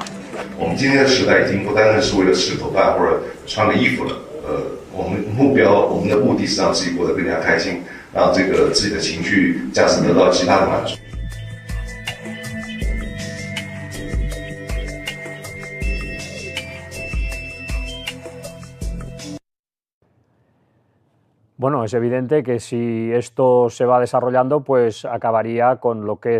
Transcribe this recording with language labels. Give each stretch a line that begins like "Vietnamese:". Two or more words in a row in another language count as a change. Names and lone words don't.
Chinese: 我们今天的时代已经不单单是为了吃口饭或者穿个衣服了，我们的目的是让自己过得更加开心，让这个自己的情绪价值得到极大的满足。
Spanish: Bueno, es evidente que si esto se va desarrollando, pues acabaría con lo que